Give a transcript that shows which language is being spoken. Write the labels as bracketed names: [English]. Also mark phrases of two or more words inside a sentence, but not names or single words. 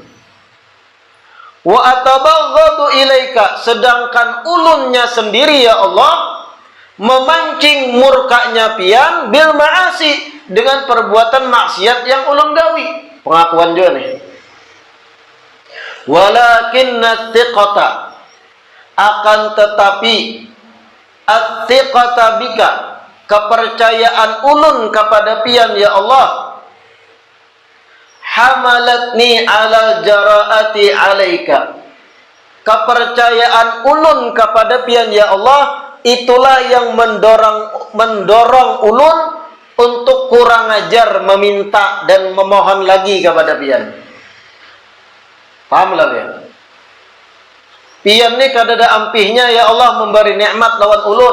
[Arabic] وأتبغض إليك, [Banjar] sedangkan ulunnya sendiri ya Allah memancing murkanya pian [Arabic] بالمعاصي, [Banjar] dengan perbuatan maksiat yang ulun gawi. Pengakuan juga nih. [Arabic] ولكن ثقة, [Banjar] akan tetapi [Arabic] الثقة بك, [Banjar] kepercayaan ulun kepada pian ya Allah, [Arabic] حملتني على جراءتي عليك, [Banjar] kepercayaan ulun kepada pian ya Allah itulah yang mendorong ulun untuk kurang ajar meminta dan memohon lagi kepada pian. Paham lah pian? Pian ni kadada ampihnya ya Allah memberi nikmat lawan ulun.